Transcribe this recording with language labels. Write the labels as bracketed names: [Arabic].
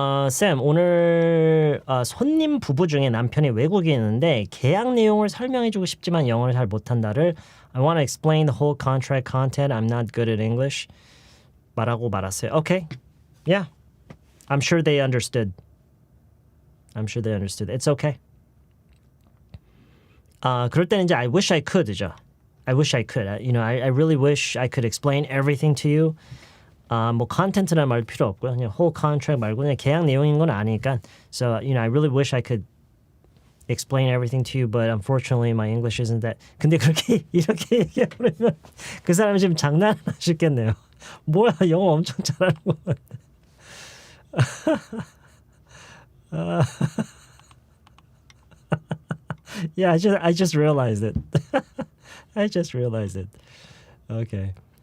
[Korean] 쌤, 오늘 손님 부부 중에 남편이 외국인인데 계약 내용을 설명해주고 싶지만 영어를 잘 못한다를 [English] I want to explain the whole contract content. I'm not good at English. [Korean] 말하고 말았어요. [English] Okay. Yeah. I'm sure they understood. It's okay. [Korean] 그럴 때는 이제 [English] I wish I could죠. I wish I could. I really wish I could explain everything to you. [Korean] 뭐 content라는 말 필요 없고요. 그냥 whole contract 말고 그냥 계약 내용인 건 아니니까. [English] So, I really wish I could explain everything to you, but unfortunately my English isn't that. [Korean] 근데 그렇게 이렇게 얘기해버리면 그 사람이 지금 장난하시겠네요. 뭐야, 영어 엄청 잘하는 거 같아. [English] Yeah, I just realized it. I just realized it. Okay.